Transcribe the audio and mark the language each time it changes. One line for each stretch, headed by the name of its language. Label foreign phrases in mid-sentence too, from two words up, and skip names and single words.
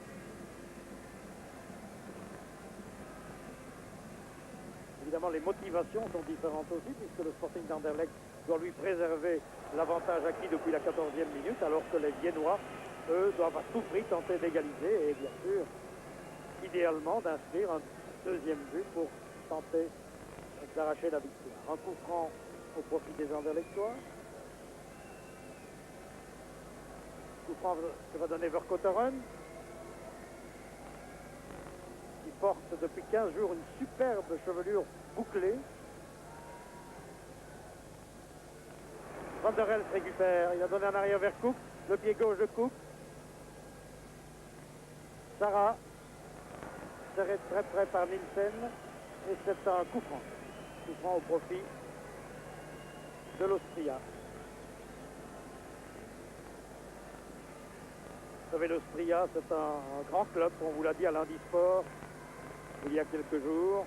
French: Évidemment, les motivations sont différentes aussi, puisque le Sporting d'Anderlecht doit lui préserver l'avantage acquis depuis la 14e minute, alors que les Viennois, eux, doivent à tout prix tenter d'égaliser et bien sûr, idéalement, d'inscrire un deuxième but pour tenter d'arracher la victoire. Un coup franc au profit des Anderlechtois. Coup franc que va donner Vercauteren, qui porte depuis 15 jours une superbe chevelure bouclée. Van der Elst récupère, il a donné en arrière vers Cook, le pied gauche de Cook. Sarah, serré très près par Nielsen, et c'est un coup franc au profit de l'Austria. Vous savez, l'Austria, c'est un grand club, on vous l'a dit à Lundi Sport il y a quelques jours.